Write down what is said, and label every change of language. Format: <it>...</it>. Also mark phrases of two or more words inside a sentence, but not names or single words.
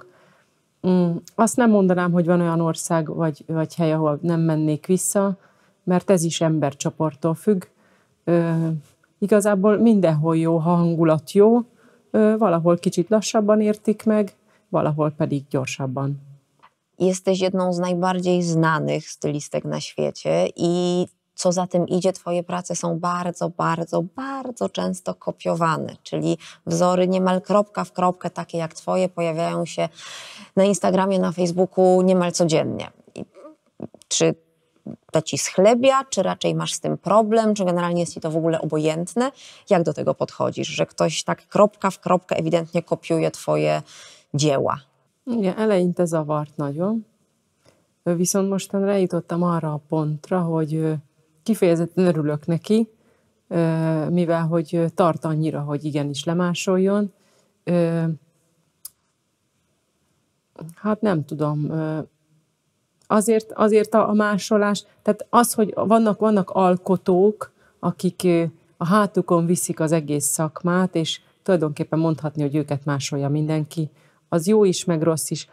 <hu>Azt nem mondanám, hogy van olyan ország vagy hely, ahol nem mennék vissza, mert ez is embercsoporttól függ. Igazából mindenhol jó, ha hangulat jó, valahol kicsit lassabban értik meg, valahol pedig gyorsabban.</hu> <pl>Jesteś jedną z najbardziej znanych stylistek na świecie i co za tym idzie, twoje prace są bardzo, bardzo, bardzo często kopiowane, czyli wzory niemal kropka w kropkę, takie jak twoje, pojawiają się na Instagramie, na Facebooku niemal codziennie. Czy to ci schlebia, czy raczej masz z tym problem, czy generalnie jest ci to w ogóle obojętne? Jak do tego podchodzisz, że ktoś tak kropka w kropkę ewidentnie kopiuje twoje dzieła?</pl> <hu>Igen, eleinte zavart nagyon, viszont mostan eljutottam arra a pontra, hogy kifejezetten örülök neki, mivel hogy tart annyira, hogy igenis lemásoljon. Hát nem tudom, azért a másolás, tehát az, hogy vannak alkotók, akik a hátukon viszik az egész szakmát, és tulajdonképpen mondhatni, hogy őket másolja mindenki, az jó is, meg rossz is.</hu>